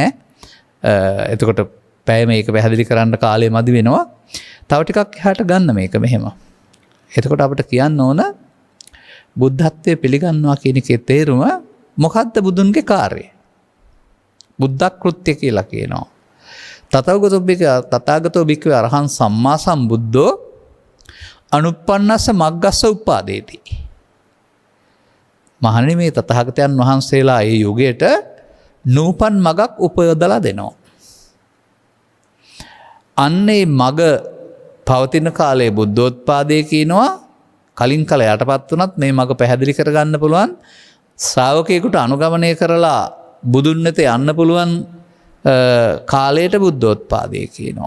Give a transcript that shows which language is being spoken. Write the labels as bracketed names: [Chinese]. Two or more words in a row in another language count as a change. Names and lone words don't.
[Sinhala] එතකොට පැය මේක පැහැදිලි කරන්න කාලය මදි වෙනවා. තව ටිකක් එහාට ගන්න මේක මෙහෙම. එතකොට අපිට කියන්න ඕන බුද්ධත්වයේ පිළිගන්නවා කියන එකේ තේරුම මොකද්ද බුදුන්ගේ කාර්යය? බුද්ධ කෘත්‍ය කියලා කියනවා. [Pali] තථාගතෝ භික්ඛවේ අරහං සම්මා සම්බුද්ධෝ අනුප්පන්නස්ස මග්ගස්ස උප්පාදේති. [Sinhala] මහණෙනි මේ තථාගතයන් වහන්සේලා ඒ යුගයට නූපන් මගක් උපයොදලා දෙනවා. අන්නේ මග පවතින කාලයේ බුද්ධෝත්පාදයේ කියනවා කලින් කල යටපත් වුණත් මේ මග පැහැදිලි කරගන්න පුළුවන් ශ්‍රාවකයෙකුට අනුගමනය කරලා බුදුන් වෙත යන්න පුළුවන් කාලයට බුද්ධෝත්පාදයේ කියනවා.